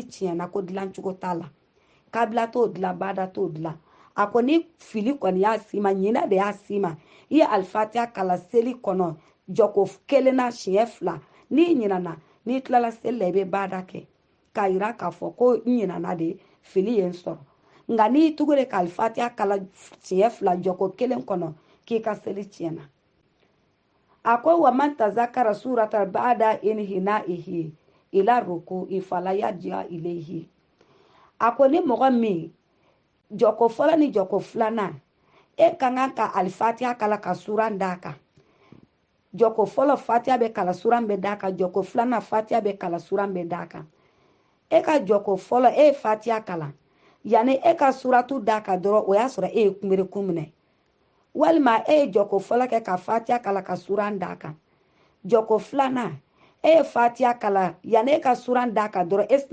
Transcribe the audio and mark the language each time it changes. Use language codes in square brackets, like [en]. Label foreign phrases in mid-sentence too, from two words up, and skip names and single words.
[bm] tiɲɛna ko dilancogo t'a la kabila t'o dilan bada t'o dilan a ko ni fili kɔni y'a s'i ma ɲina de y'a s'i ma i ye alifatiha kala seli kɔnɔ jɔko kelen na siɲɛ fila n'i ɲinana n'i tilala seli la i bɛ bada kɛ k'a yira k'a fɔ ko n ɲinana de fili ye n sɔrɔ nka n'i tugu de ka alifatiha kala siɲɛ fila jɔko kelen kɔnɔ k'i ka seli tiɲɛna a ko [ar] ومن تذكر سورة بعد انحنائه إلى الركوع فلا يرجع إليه [bm] a ko ni mɔgɔ min jɔko fɔlɔ ni jɔko filanan e ka kan ka alifatiha kala ka suran d'a kan jɔko fɔlɔ fatiha bɛ kala suran bɛ d'a kan jɔko filanan fatiha bɛ kala suran bɛ d'a kan e ka jɔko fɔlɔ e ye fatiha kalan yanni e ka suratu d'a kan dɔrɔn o y'a sɔrɔ e ye kunberekun minɛ walima e ye jɔko fɔlɔ kɛ ka fatiha kala ka suran d'a kan jɔko filanan e ye fatiha kala yanni e ka suran d'a kan dɔrɔn e